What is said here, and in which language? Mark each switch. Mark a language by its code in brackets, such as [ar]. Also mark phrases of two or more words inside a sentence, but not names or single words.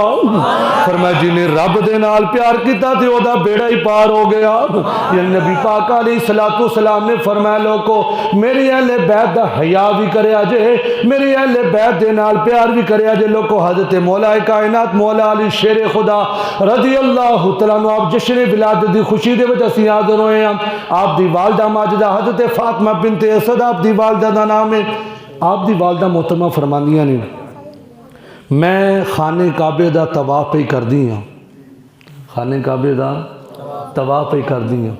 [pa] فرمایا جنہاں رب دے نال پیار کیا تے اوہدا بیڑا ہی پار ہو گیا. یعنی نبی پاک [ar] عليه الصلاة والسلام [pa] نے فرمایا لوکو میری اہلِ بیت دا حیا بھی کریا جے، میری اہلِ بیت دے نال پیار بھی کریا جے. لوکو حضرت مولا کائنات مولا علی شیر خدا [ar] رضي الله تعالى عنه [pa] آپ جشن ولادت دی خوشی دے وچ اسیں حاضر ہوئے ہاں. آپ دی والدہ ماجدہ حضرت فاطمہ بنت اسد آپ دی والدہ دا نام ہے. آپ دی والدہ محترمہ فرماندیاں نے میں خانے کعبے دا طواف پے کردی ہاں، خانے کعبے دا طواف پے کردی ہاں.